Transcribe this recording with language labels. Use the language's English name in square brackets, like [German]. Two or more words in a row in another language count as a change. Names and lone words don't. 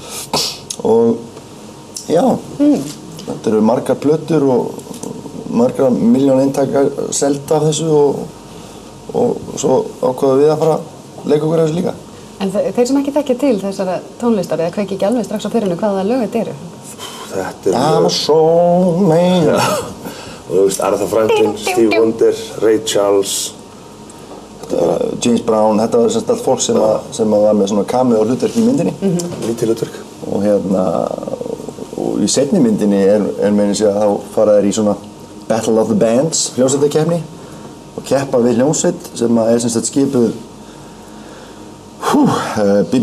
[Icelandic] Og já, þetta eru margar plötur og margra miljón eintaka selda af þessu og svo ákváðum við að fara að leika okkur þessu líka. En þeir sem ekki þekkja til þessara tónlistar eða kveiki ekki alveg strax á perinu hvaða lög þetta eru? Þetta [English] I'm a soul man. [Icelandic] Og þú veist, Aretha Franklin, Stevie Wonder, Ray Charles. James Brown, þetta var semst allt fólk sem var með svona cameo hlutverk í myndinni. Lítið hlutverk. Og hérna, og í seinni myndinni meina sig að þá fara þeir í svona [English] Battle of the Bands [Icelandic] hljómsveitarkeppni og keppa við hljómsveit sem er sem sagt skipuð B.B.